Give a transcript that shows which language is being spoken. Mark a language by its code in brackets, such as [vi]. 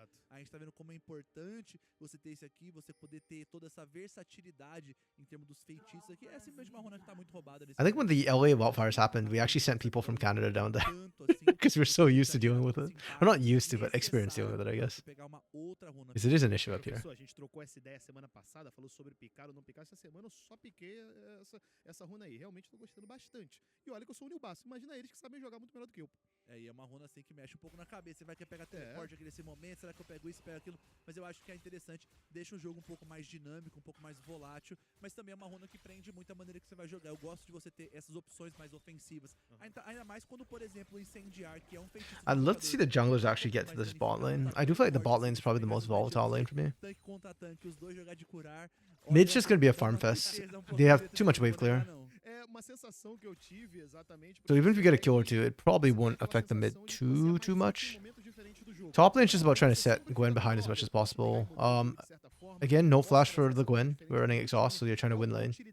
[pt] A gente tá vendo como é importante você ter isso aqui, você poder ter toda essa versatilidade em termos dos feitiços aqui. É simplesmente uma runa que tá muito roubada. [en] I think when the LA wildfires happened, we actually sent people from Canada down there. Because we're so used to dealing with it. Or not used to, but experienced dealing with it, I guess. Because it is an issue up here. [pt] A gente trocou essa ideia semana passada, falou sobre picar ou não picar. Essa semana eu só piquei essa runa aí. Realmente tô gostando bastante. E olha que eu sou o New Basso. Imagina eles que sabem jogar muito melhor do que eu. E é uma runa assim que mexe um pouco na cabeça. Você vai querer pegar teleporte aqui nesse momento, será que eu pego isso, pego aquilo? Mas eu acho que é interessante, deixa o jogo um pouco mais dinâmico, um pouco mais volátil, mas também é uma runa que prende muito a maneira que você vai jogar. Eu gosto de você ter essas opções mais ofensivas. Ainda mais quando, por exemplo, o incendiar, que é um feitiço... [en] I'd love to see the junglers actually get to this bot lane. I do feel like the bot lane is probably the most volatile lane for me. [pt] Tanque contra tanque, os dois jogar de curar. [en] Mid's just going to be a farm fest. They have too much wave clear. [pt] Uma sensação que eu tive exatamente. [en] So even if you get a kill or two, it probably won't affect the mid too much. Top lane's just about trying to set Gwen behind as much as possible. Again, no flash for the Gwen. We're running exhaust, so you're trying to win lane.